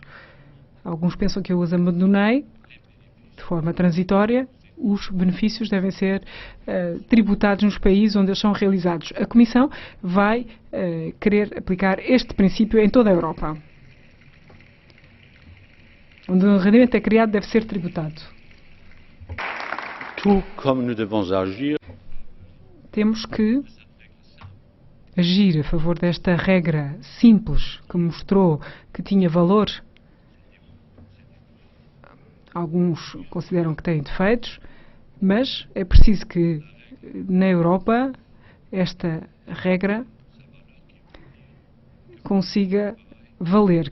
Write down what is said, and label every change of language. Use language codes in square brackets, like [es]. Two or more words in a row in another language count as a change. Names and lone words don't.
[pt] Alguns pensam que eu os abandonei de forma transitória. Os benefícios devem ser tributados nos países onde eles são realizados. A Comissão vai querer aplicar este princípio em toda a Europa. Onde o rendimento é criado, deve ser tributado. [fr] Tout comme nous devons agir. [pt] Temos que agir a favor desta regra simples que mostrou que tinha valor. Alguns consideram que tem defeitos, mas é preciso que na Europa esta regra consiga valer.